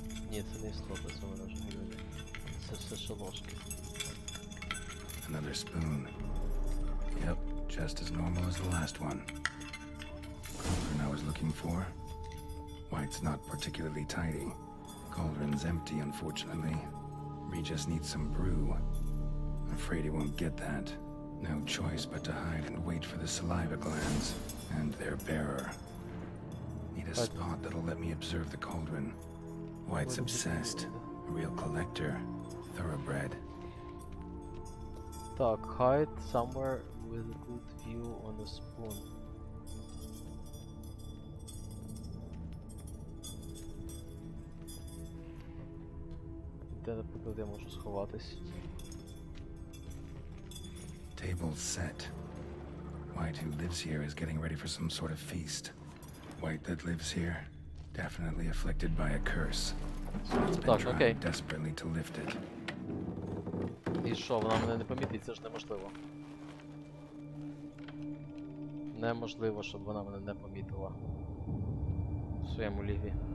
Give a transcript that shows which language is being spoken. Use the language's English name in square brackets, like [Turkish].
[Ukrainian] Ні, це не істота, це вона вже не люди. Це все ще ложки. [English] Another spoon. Yep, just as normal as the last one. Cauldron I was looking for. White's not particularly tidy. Cauldron's empty, unfortunately. We just need some brew. Afraid he won't get that. No choice but to hide and wait for the saliva glands and their bearer. Need a spot that'll let me observe the cauldron. White's obsessed. A real collector. Thoroughbred. [Ukrainian] Так, [English] hide somewhere with a good view on the spoon. [Ukrainian] Де, наприклад, я можу сховатись? [English] Table's set. White, who lives here, is getting ready for some sort of feast. White that lives here, definitely afflicted by a curse. So it's been [Ukrainian] Так, окей. [English] trying desperately to lift it. [Ukrainian] І що, вона мене не помітить? Це ж неможливо. Неможливо, щоб вона мене не помітила. В своєму ліві.